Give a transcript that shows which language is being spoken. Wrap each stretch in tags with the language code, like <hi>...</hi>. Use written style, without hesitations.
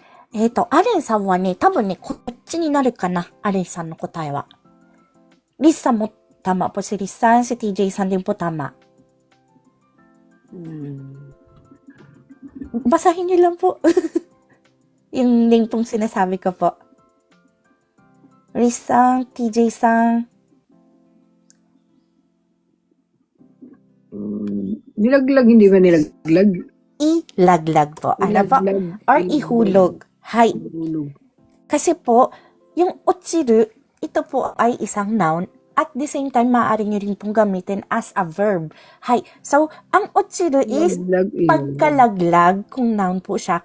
<ja>アレンさんはね、多分ね、こっちになるかな。アレンさんの答えは。</ja> <tl>リスさんもtama po si Riz san, si TJ san din po tama. Basahin niyo lang po. Yung link pong sinasabi ko po. Riz san, TJ san. Nilaglag, hindi ba nilaglag? Ilaglag po. Ano po? Or ihulog. Hay. Kasi po, yung otsiru, ito po ay isang noun.</tl> <en>At the same time,</en> <tl>maaari nyo rin pong gamitin</tl> <en>as a verb.</en> <tl>Hay. So, ang otsiru is pagkalaglag, kung noun po siya.</tl>